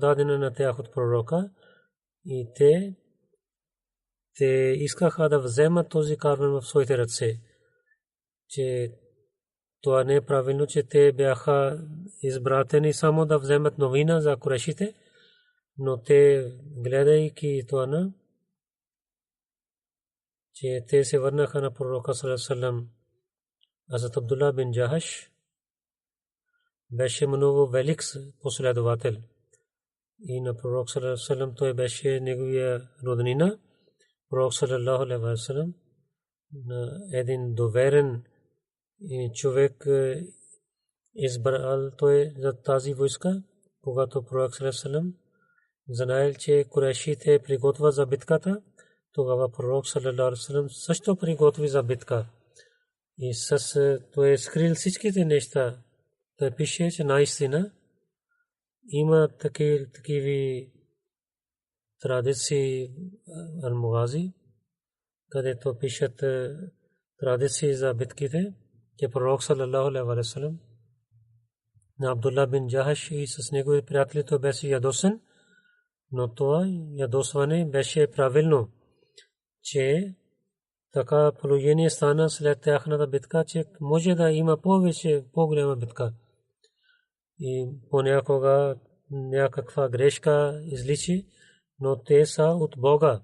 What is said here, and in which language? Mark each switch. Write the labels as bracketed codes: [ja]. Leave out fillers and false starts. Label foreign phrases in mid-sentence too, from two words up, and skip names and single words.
[bg] дадена на тях от пророка, и те искаха да вземат този карван в своите ръце, че това не е правилно, че те бяха избратени само да вземат новина за Курешите, но те, гледайки това, че те се върнаха на пророка [ar] صلى الله عليه وسلم. [bg] Хазрат Абдулла бин Джахаш беше много велик последовател и на пророк [ar] صلى الله عليه وسلم, [bg] той беше неговия роднина. Пророк [ar] صلى الله عليه وسلم [bg] един доверен човек избрал той за тази войска, когато пророк [ar] صلى الله عليه وسلم [bg] знаел, че Курешите приготвят за битката, тогава пророк саллаллаху алейхи ва саллям също приготви за битка. И той скрил всичките неща. Той пише, че наистина има такива традиции ал-Мугази, където пишат традиции за битките, че пророк [ar] صلى الله عليه وسلم [bg] на Абдулла бин Джахаш и с негови приятели той беше ядосен, но това ядосване беше правилно, че така положение стана след тяхната битка, че може да има по-голяма битка. И понякога някаква грешка изличи, но те са от Бога.